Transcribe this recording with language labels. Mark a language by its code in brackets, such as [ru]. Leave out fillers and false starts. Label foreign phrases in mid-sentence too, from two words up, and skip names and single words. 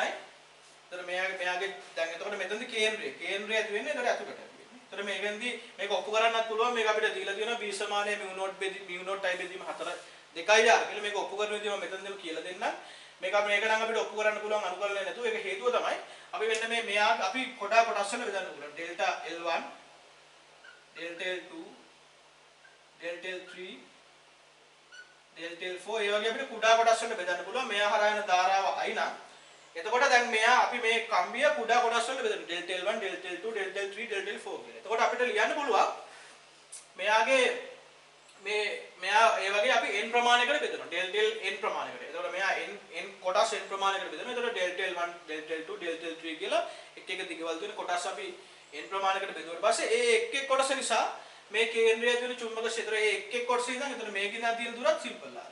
[si] එතකොට මෙයාගේ දැන් එතකොට මෙතනදි කේන්ද්‍රය ඇති වෙන්නේ එතකොට අතුලට ඇති වෙන්නේ. එතකොට මේකෙන්දි මේක ඔප්පු කරන්නත් පුළුවන්. මේක අපිට දීලා තියෙනවා B සමානයි [en] mu naught [si] I බෙදීම 4 2R කියලා. මේක ඔප්පු කරන විදිහ මම මෙතනදිම කියලා දෙන්නම්. මේක නම් අපිට ඔප්පු කරන්න පුළුවන් අනුකලනය නැතුව. ඒක හේතුව තමයි අපි මෙන්න මෙයා අපි කොටස් වල බෙදන්න පුළුවන්. [en] delta L1 delta L2 delta L3 delta L4 [si] ඒ වගේ අපිට කුඩා කොටස් වලට බෙදන්න පුළුවන්. මෙයා හරහා යන ධාරාව I නම් එතකොට දැන් මෙයා අපි මේ කම්බිය කුඩා කොටස් වලට බෙදමු. [en] delta L1 delta L2 delta L3 delta L4 කියලා. [si] එතකොට අපිට ලියන්න පුළුවන් මෙයාගේ මෙයා ඒ වගේ අපි n ප්‍රමාණයකට බෙදනවා. [en] delta L n ප්‍රමාණයකට. [si] එතකොට මෙයා n කොටස් n ප්‍රමාණයකට බෙදනවා. එතකොට [en] delta L1 delta L2 delta L3 [si] කියලා එක එක දිගවල තියෙන කොටස් අපි n ප්‍රමාණයකට බෙදුවාට පස්සේ ඒ එක් කොටස නිසා මේ කේන්ද්‍රය තියෙන චුම්බක ක්ෂේත්‍රයේ එක් කොටස ඉඳන් එතන මේකෙන් තියෙන දුරත් සිම්පල් ආර.